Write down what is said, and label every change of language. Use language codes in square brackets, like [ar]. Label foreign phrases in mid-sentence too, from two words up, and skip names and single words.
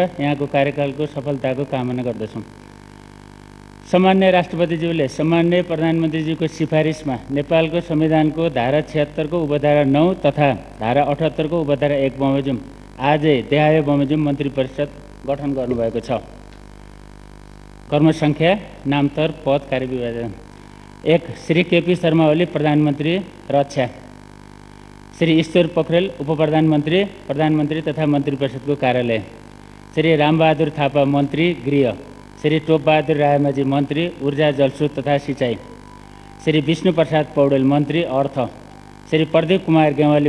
[ne] यहाँको कार्यकालको सफलताको कामना गर्दछौँ। सामान्य राष्ट्रपतिज्यूले सामान्य प्रधानमन्त्रीज्यूको सिफारिसमा नेपालको संविधानको धारा 76 को उपधारा 9 तथा धारा 78 को उपधारा 1 बमोजिम आजै देहाय बमोजिम मन्त्री परिषद गठन गर्नुभएको छ। कर्मसङ्ख्या, नामतर, पद, कार्यविभाजन। 1 श्री केपी शर्मा ओली प्रधानमन्त्री रक्षा। श्री ईश्वर पोखरेल उपप्रधानमन्त्री, प्रधानमन्त्री तथा मन्त्री परिषदको कार्यालय, श्री रामबहादुर थापा मन्त्री गृह, श्री टोपबहादुर रायमाझी मन्त्री ऊर्जा जलस्रोत तथा सिँचाइ, श्री विष्णुप्रसाद पौडेल मन्त्री अर्थ, श्री प्रदीप कुमार गेवाली